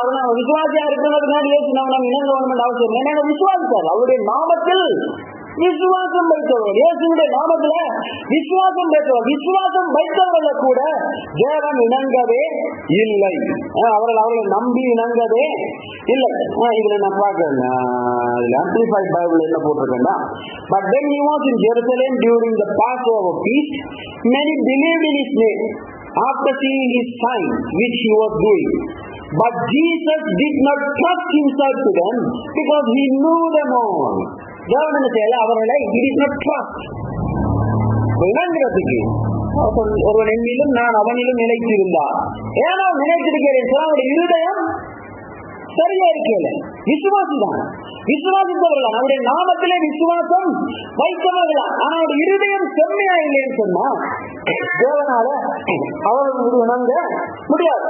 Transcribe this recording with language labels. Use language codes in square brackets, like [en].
[ta] அவன் விசுவாசியா இருக்கிறதுனால ஏற்று நம்ம இணங்க வேணும் அவசியம். ஏன்னா விசுவாசித்தார். அவருடைய நாமத்தில் விசுவாசம் வைத்தவர்கள், இயேசுடைய நாமத்துல விசுவாசம் வைத்தவர்கள், விசுவாசம் வைத்தவர்களை கூட தேவன் இணங்கவே இல்லை. அவர்களை நம்பி இணங்கவே இல்லை. இதுல நான் பார்க்கிறேன், ஆம்பிளிஃபைட் பைபிள் என்ன போட்டிருக்கேன்னா, [en] but when he was in Jerusalem during the Passover feast, many believed in his name after seeing his signs which he was doing. But Jesus did not trust himself to them because he knew them all. [ta] தேவன் என்ன செய்யல, அவர்களை [en] he did not trust. [ta] இணங்குறதுக்கு ஒருவன் என்னிலும் நான் அவனிலும் நிலைத்திருந்தார். ஏன்னா நினைத்திருக்கிறேன், அவருடைய இருதயம் சரியா இருக்கல, விசுவாசிதான், விசுவாசித்தவர்களா, அவருடைய நாமத்திலே விசுவாசம் வைத்தவர்களா, ஆனா அவருடைய இருதயம் செம்மையா இல்லைன்னு சொன்னா தேவனால அவர்களுக்கு இணங்க முடியாது.